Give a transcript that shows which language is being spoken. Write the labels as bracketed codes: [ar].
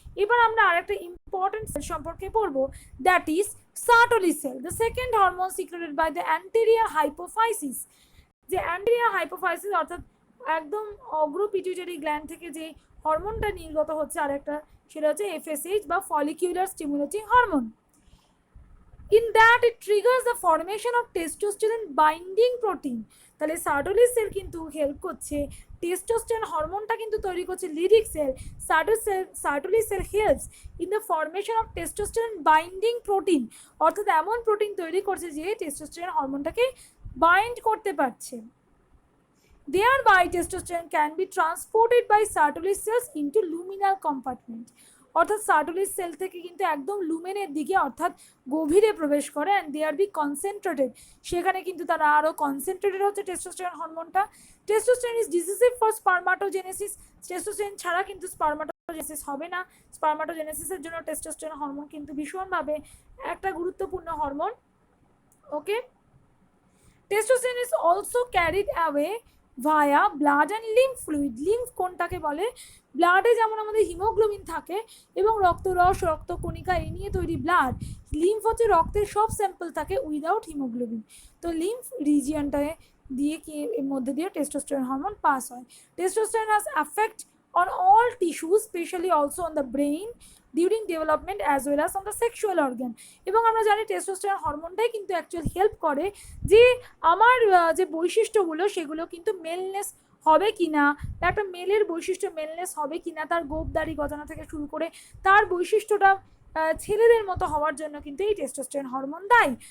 [bn] এবার আমরা আরেকটা ইম্পর্টেন্ট সেল সম্পর্কে পড়বো, [en] That is Sertoli cell, the second hormone secreted by the anterior hypophysis. [bn] যে অ্যান্টেরিয়ার হাইপোফাইসিস অর্থাৎ একদম অগ্র পিটুইটারি গ্ল্যান্ড থেকে যে হরমোনটা নির্গত হচ্ছে আরেকটা, সেটা হচ্ছে FSH বা follicular stimulating hormone. [en] In that it triggers the formation of testosterone binding protein. [bn] তাহলে সার্টোলি সেল কিন্তু হেল্প করছে, টেস্টোস্টেরন হরমোনটা কিন্তু তৈরি করছে লিডিক sell. [en] Sertoli cell helps in the formation of testosterone binding protein, [bn] অর্থাৎ এমন প্রোটিন তৈরি করছে যে টেস্টোস্টেরন হরমোনটাকে বাইন্ড করতে পারছে। [en] Thereby testosterone can be transported by Sertoli cells into luminal compartment. [bn] অর্থাৎ সার্টোলি সেল থেকে কিন্তু একদম লুমেনের দিকে অর্থাৎ গভীরে প্রবেশ করে, [en] and they are be concentrated, [bn] সেখানে কিন্তু তারা আরও কনসেন্ট্রেটেড হচ্ছে testosterone হরমোনটা। [en] Testosterone is decisive for spermatogenesis. [bn] Testosterone ছাড়া কিন্তু স্পারমাটোজেনেসিস হবে না। স্পারমাটোজেনেসিসের জন্য টেস্টোস্টেরন হরমোন কিন্তু ভীষণভাবে একটা গুরুত্বপূর্ণ hormone. [en] Okay, testosterone is also carried away via blood and lymph fluid. [bn] Lymph কোনটাকে বলে? ব্লাডে যেমন আমাদের হিমোগ্লোবিন থাকে এবং রক্তরস, রক্তকণিকা এই নিয়ে তৈরি ব্লাড, লিম্ফ হচ্ছে রক্তের সব স্যাম্পল থাকে উইদাউট হিমোগ্লোবিন। তো লিম্ফ রিজিয়নটায় দিয়ে কি এর মধ্যে দিয়ে টেস্টোস্টেরন হরমোন পাস হয়। [en] Testosterone has effect on all tissues, especially also on the brain during development as well as on the sexual organ. [bn] এবং আমরা জানি টেস্টোস্টেরন হরমোনটাই কিন্তু অ্যাকচুয়ালি হেল্প করে যে আমার যে বৈশিষ্ট্যগুলো সেগুলো কিন্তু মেলনেস হবে কিনা, একটা মেলের বৈশিষ্ট্য মেলনেস হবে কিনা, তার গোপদাড়ি গজানো থেকে শুরু করে তার বৈশিষ্ট্যটা ছেলেদের মতো হওয়ার জন্য কিন্তু এই টেস্টোস্টেরন হরমোন দায়ী।